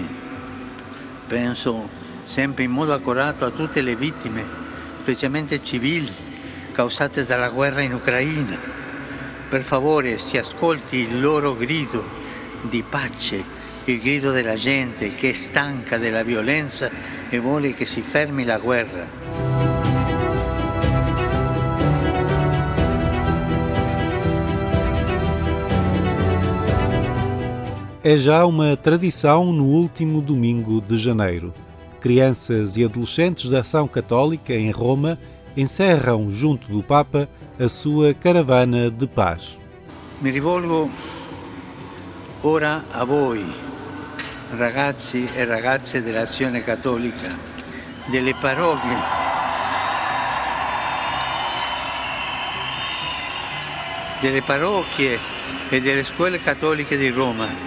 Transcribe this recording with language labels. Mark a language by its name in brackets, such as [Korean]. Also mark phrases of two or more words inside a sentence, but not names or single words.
[Italian] Penso sempre in modo accorato a tutte le vittime, specialmente civili, causate dalla guerra in Ucraina. Per favore si ascolti il loro grido di pace, il grido della gente che è stanca della violenza e vuole che si fermi la guerra. [Portuguese] É já uma tradição no último domingo de janeiro. Crianças e adolescentes da Ação Católica em Roma encerram, junto do Papa, a sua caravana de paz. [Italian] Mi rivolgo ora a voi, ragazzi e ragazze dell'Azione Cattolica, delle parrocchie e delle scuole cattoliche di Roma.